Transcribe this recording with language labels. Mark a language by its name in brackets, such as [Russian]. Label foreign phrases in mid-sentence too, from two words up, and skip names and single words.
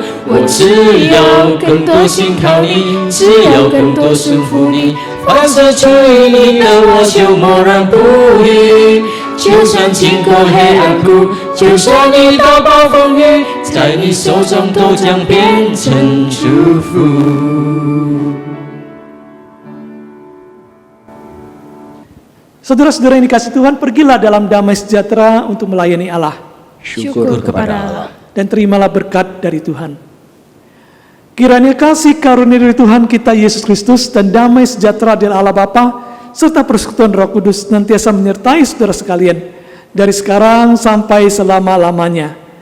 [Chinese] 我只有更多信靠你，只有更多顺服你。凡是出于你的，我就默然不语。就算经过黑暗谷，就算遇到暴风雨，在你手中都将变成祝福。 [Indonesian] Saudara-saudara yang dikasih Tuhan, pergilah dalam damai sejahtera untuk melayani Allah. Syukur kepada Allah. Dan terimalah berkat dari Tuhan. Kiranya kasih karunia dari Tuhan kita Yesus Kristus dan damai sejahtera dari Allah Bapa serta persekutuan Roh Kudus senantiasa menyertai saudara sekalian dari sekarang sampai selama-lamanya.